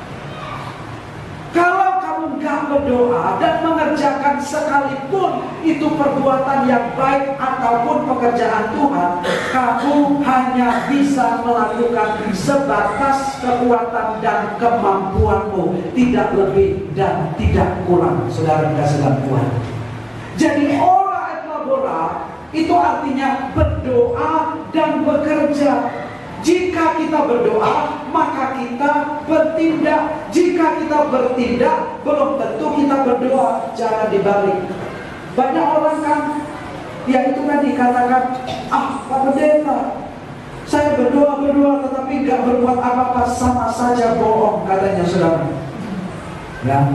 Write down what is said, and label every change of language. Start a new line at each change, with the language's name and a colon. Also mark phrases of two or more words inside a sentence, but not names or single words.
Indonesian: Kalau kamu gak berdoa dan mengerjakan sekalipun itu perbuatan yang baik ataupun pekerjaan Tuhan, kamu hanya bisa melakukan sebatas kekuatan dan kemampuanmu, tidak lebih dan tidak kurang, saudara kasih dalam Tuhan. Jadi
Latin: ora et labora
Indonesian: itu artinya berdoa dan bekerja. Jika kita berdoa, maka kita bertindak. Jika kita bertindak, belum tentu kita berdoa. Jangan dibalik. Banyak orang kan, ya itu kan dikatakan, Pak Pendeta, saya berdoa tetapi gak berbuat apa-apa, sama saja bohong, katanya saudara.